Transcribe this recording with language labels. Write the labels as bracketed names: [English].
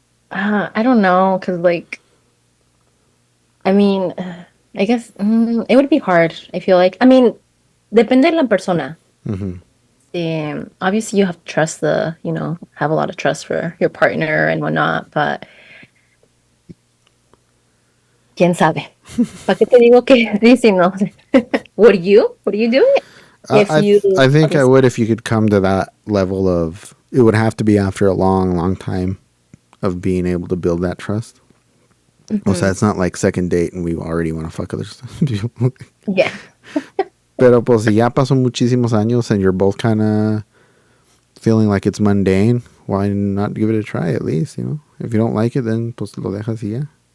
[English] I don't know, because like, I mean, I guess it would be hard. I feel like, I mean, [Spanish] depende de la persona. Mm-hmm. [English] Obviously, you have to trust have a lot of trust for your partner and whatnot, but [Spanish] quién sabe. ¿Para qué te digo que sí, sí, no? [English] Would you do it? If you I think I would if you could come to that level of. It would have to be after a long, long time of being able to build that trust. [Spanish] O sea, [English] it's not like second date and we already want to fuck other people. Yeah. [Spanish] Pero pues si ya pasó muchísimos años [English] and you're both kind of feeling like it's mundane, why not give it a try at least, If you don't like it, then [Spanish] pues lo dejas y ya.